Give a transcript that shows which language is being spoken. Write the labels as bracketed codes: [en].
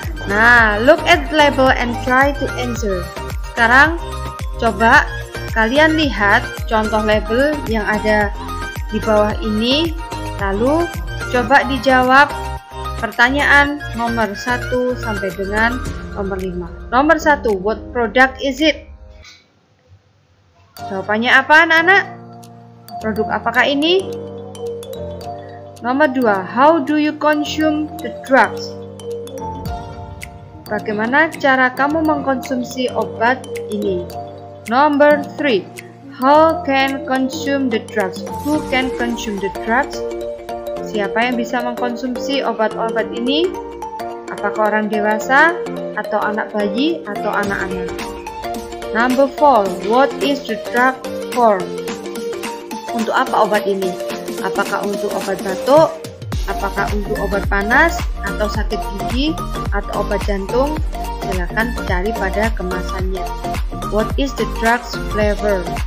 [en] Nah, look at the label and try to answer. [id] Sekarang coba kalian lihat contoh label yang ada di bawah ini, lalu coba dijawab pertanyaan nomor 1 sampai dengan nomor 5. Nomor 1, [en] what product is it? [id] Jawabannya apa, anak-anak? Produk apakah ini? Nomor 2, [en] how do you consume the drugs? [id] Bagaimana cara kamu mengkonsumsi obat ini? Number 3, how can consume the drugs? Who can consume the drugs? Siapa yang bisa mengkonsumsi obat-obat ini? Apakah orang dewasa, atau anak bayi, atau anak-anak? [en] Number 4, what is the drug for? [id] Untuk apa obat ini? Apakah untuk obat batuk? Apakah untuk obat panas, atau sakit gigi, atau obat jantung? Silakan cari pada kemasannya. [en] What is the drug's flavor?